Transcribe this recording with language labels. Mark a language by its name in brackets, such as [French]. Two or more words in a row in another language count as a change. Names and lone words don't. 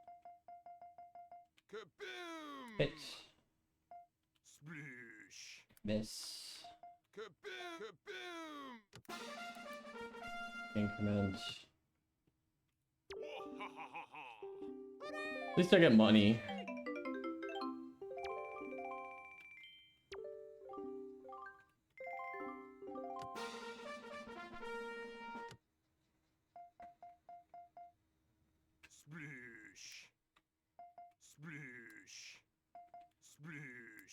[English] Kaboom! Hit. Sploosh! Miss. Kaboom! Kaboom! Increment. Oh, ha, ha, ha, ha. At least I get money. Sploosh! Sploosh! Sploosh!